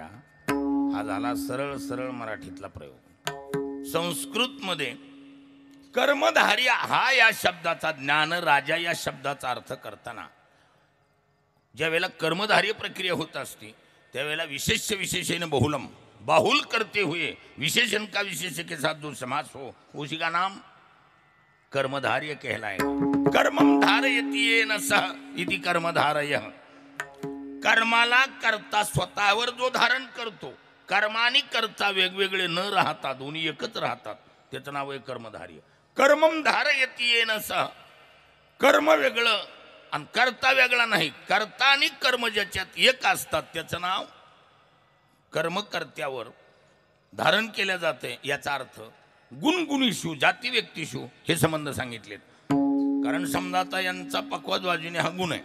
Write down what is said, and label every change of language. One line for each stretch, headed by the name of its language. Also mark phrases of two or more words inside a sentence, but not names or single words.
Marathi: हा झाला सरळ सरळ मराठीतला प्रयोग. संस्कृतमध्ये कर्मधार्य हा या शब्दाचा, ज्ञानराजा या शब्दाचा अर्थ करताना ज्या वेळेला कर्मधार्य प्रक्रिया होत असते त्यावेळेला
Sanskrit: विशेष्य विशेषण बहुलम,
Hindi: बाहुल करते हुए विशेषण का विशेष के साथ जो समास हो उसी का नाम कर्मधार्य कहलाएगा.
Sanskrit: कर्मम धारयति येन सह इति कर्मधारय.
Marathi: कर्माला करता स्वतःवर जो धारण करतो, कर्मानी करता वेगवेगळे न राहता दोन्ही एकच राहतात त्याचं नाव आहे कर्मधार्य.
Sanskrit: कर्मम धारयती येन सह,
Marathi: कर्म वेगळं आणि कर्ता वेगळा नाही. कर्ता आणि कर्म ज्याच्यात एक असतात त्याचं नाव कर्मकर्त्यावर धारण केल्या जाते. याचा अर्थ
Sanskrit: गुणगुणीशू जाती व्यक्तिशू
Marathi: हे संबंध सांगितलेत. कारण समजा आता यांचा पक्वाज वाजविणे हा गुण आहे.